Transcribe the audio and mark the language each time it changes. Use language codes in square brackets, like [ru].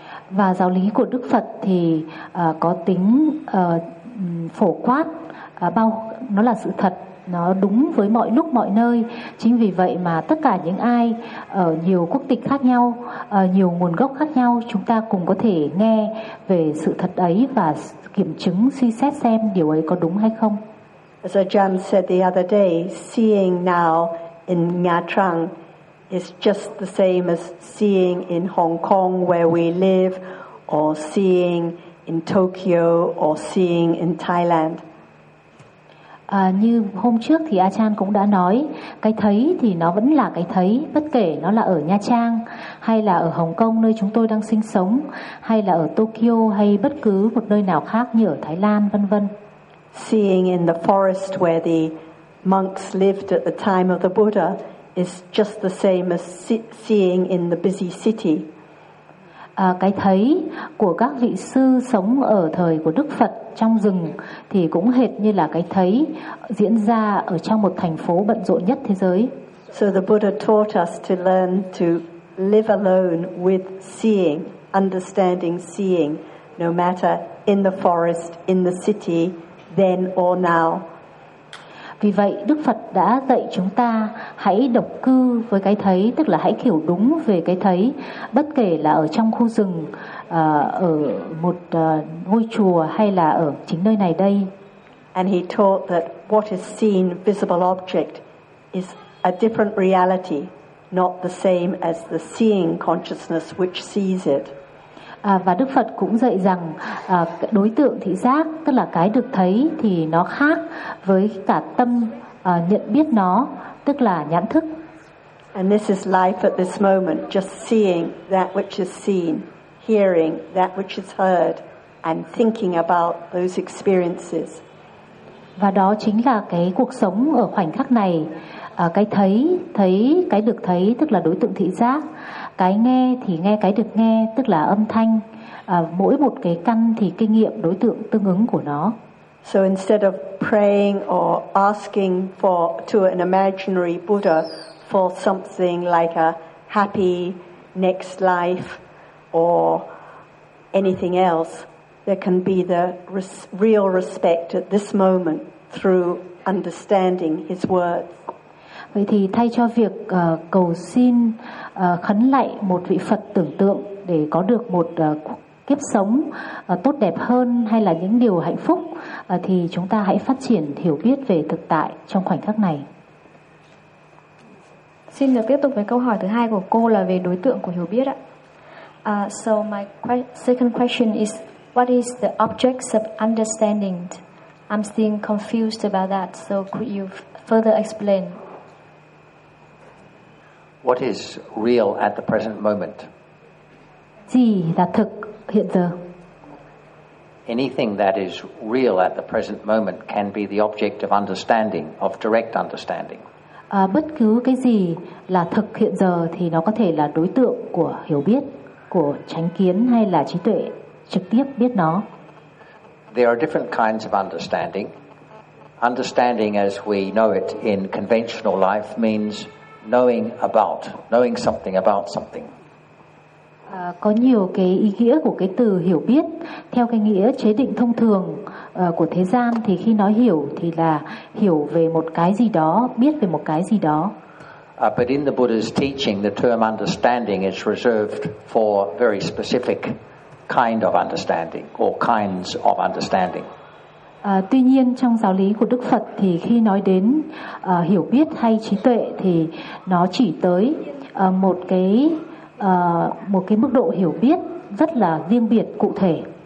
[vi] Và giáo lý của Đức Phật thì có tính phổ quát, nó là sự thật, nó đúng với mọi lúc mọi nơi. Chính vì vậy mà tất cả những ai ở nhiều quốc tịch khác nhau, nhiều nguồn gốc khác nhau, chúng ta cùng có thể nghe về sự thật ấy và kiểm chứng, suy xét xem điều ấy có đúng hay không. [en] As Ajahn said the other day, seeing now in Nha Trang is just the same as seeing in Hong Kong where we live, or seeing in Tokyo, or seeing in Thailand. [vi] Như hôm trước thì Ajahn cũng đã nói, cái thấy thì nó vẫn là cái thấy, bất kể nó là ở Nha Trang, hay là ở Hồng Kông nơi chúng tôi đang sinh sống, hay là ở Tokyo, hay bất cứ một nơi nào khác như ở Thái Lan, vân vân. [en] Seeing in the forest where the monks lived at the time of the Buddha is just the same as seeing in the busy city. [vi] Cái thấy của các vị sư sống ở thời của Đức Phật trong rừng thì cũng hệt như là cái thấy diễn ra ở trong một thành phố bận rộn nhất thế giới. [en] So the Buddha taught us to learn to live alone with seeing, understanding seeing, no matter in the forest, in the city, then or now. [vi] Vì vậy Đức Phật đã dạy chúng ta hãy độc cư với cái thấy, tức là hãy hiểu đúng về cái thấy, bất kể là ở trong khu rừng, ở một ngôi chùa, hay là ở chính nơi này đây. [en] And he taught that what is seen, visible object, is a different reality, not the same as the seeing consciousness which sees it. [vi] Và Đức Phật cũng dạy rằng đối tượng thị giác, tức là cái được thấy, thì nó khác với cả tâm nhận biết nó, tức là nhãn thức. [en] And this is life at this moment, just seeing that which is seen, hearing that which is heard, and thinking about those experiences. [vi] Và đó chính là cái cuộc sống ở khoảnh khắc này, cái thấy, thấy cái được thấy, tức là đối tượng thị giác. Cái nghe thì nghe cái được nghe, tức là âm thanh. Mỗi một cái căn thì kinh nghiệm đối tượng tương ứng của nó. [en] So instead of praying or asking to an imaginary Buddha for something like a happy next life or anything else, there can be the real respect at this moment through understanding his words. [vi] Vậy thì thay cho việc cầu xin khấn lạy một vị Phật tưởng tượng để có được một kiếp sống tốt đẹp hơn hay là những điều hạnh phúc, thì chúng ta hãy phát triển hiểu biết về thực tại trong khoảnh khắc này. Xin được tiếp tục với câu hỏi thứ hai của cô là về đối tượng của hiểu biết ạ. [en] So my second question is, what is the objects of understanding? I'm still confused about that, so could you further explain? What is real at the present moment? [vi] Gì là thực hiện giờ? [en] Anything that is real at the present moment can be the object of understanding, of direct understanding. [vi] Bất cứ cái gì là thực hiện giờ thì nó có thể là đối tượng của hiểu biết, của chánh kiến hay là trí tuệ trực tiếp biết nó. [en] There are different kinds of understanding. Understanding as we know it in conventional life means knowing something about something. [vi] Có nhiều cái ý nghĩa của cái từ hiểu biết theo cái nghĩa chế định thông thường của thế gian, thì khi nói hiểu thì là hiểu về một cái gì đó, biết về một cái gì đó. [en] But in the Buddha's teaching, the term understanding is reserved for very specific kind of understanding or kinds of understanding. [vi] Tuy nhiên trong giáo lý của Đức Phật thì khi nói đến hiểu biết hay trí tuệ thì nó chỉ tới một cái một cái mức độ hiểu biết rất là riêng biệt, cụ thể.